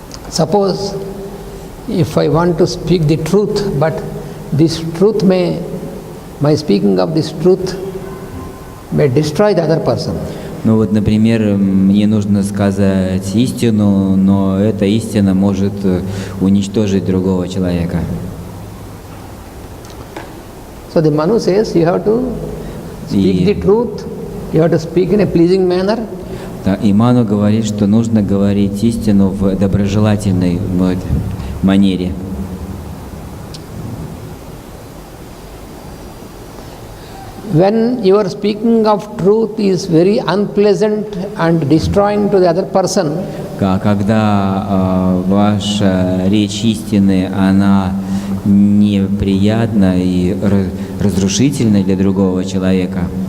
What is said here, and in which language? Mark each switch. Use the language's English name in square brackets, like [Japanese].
[English] Suppose if I want to speak the truth, but this truth my speaking of this truth may destroy the other person. [Russian] Ну вот, например, мне нужно сказать истину, но эта истина может уничтожить другого человека. [English] So the Manu says you have to speak the truth, you have to speak in a pleasing manner. [Russian] Да, и Ману говорит, что нужно говорить истину в доброжелательной манере. [English] When your speaking of truth is very unpleasant and destroying to the other person, [Russian] когда ваша речь истины, она неприятна и разрушительна для другого человека,